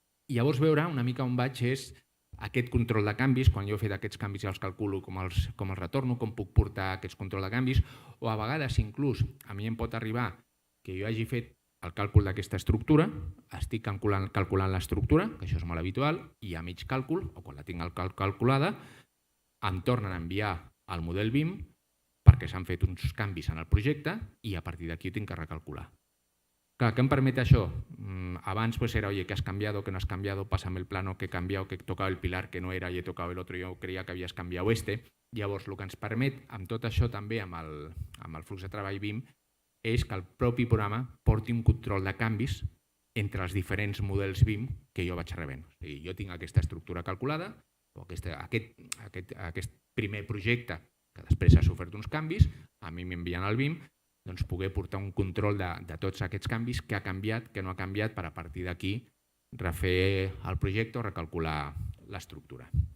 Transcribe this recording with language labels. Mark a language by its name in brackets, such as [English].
[Catalan] I llavors veure una mica on vaig és aquest control de canvis, quan jo he fet aquests canvis ja els calculo com els retorno, com puc portar aquests control de canvis, o a vegades inclús a mi em pot arribar que jo hagi fet el càlcul d'aquesta estructura, estic calculant l'estructura, que això és molt habitual, i a mig càlcul, o quan la tinc calculada, em tornen a enviar al model BIM perquè s'han fet uns canvis en el projecte i a partir d'aquí ho tinc que recalcular. Clar, què em permet això? Abans era, [Spanish] oye, ¿qué has cambiado? ¿Qué no has cambiado? Pásame el plano que he cambiado, que he tocado el pilar que no era y he tocado el otro, [Catalan] yo creia que havies canviat este. Llavors, el que ens permet, amb tot això també, amb el flux de treball BIM, és que el propi programa porti un control de canvis entre els diferents models BIM que jo vaig rebent. O sigui, jo tinc aquesta estructura calculada, o aquest primer projecte que després ha sofert uns canvis, a mi m'envien al BIM, doncs poder portar un control de tots aquests canvis, què ha canviat, què no ha canviat, per a partir d'aquí refer el projecte o recalcular l'estructura.